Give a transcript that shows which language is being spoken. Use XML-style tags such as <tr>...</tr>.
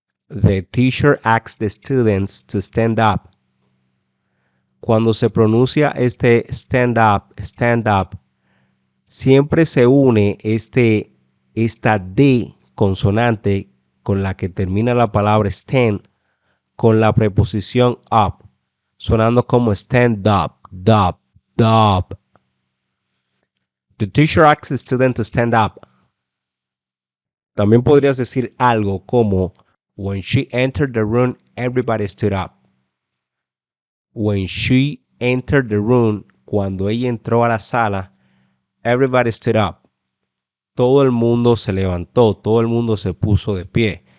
<en>The teacher asks the students to stand up.</en> <es>Cuando se pronuncia este stand up, siempre se une esta D consonante con la que termina la palabra stand con la preposición up, sonando como stand up, up, up.</es> <en>The teacher asks the student to stand up.</en> <es>También podrías decir algo como</es> <en>When she entered the room, everybody stood up. When she entered the room,</en> <es>cuando ella entró a la sala,</es> <en>everybody stood up.</en> <es>Todo el mundo se levantó, todo el mundo se puso de pie.</es>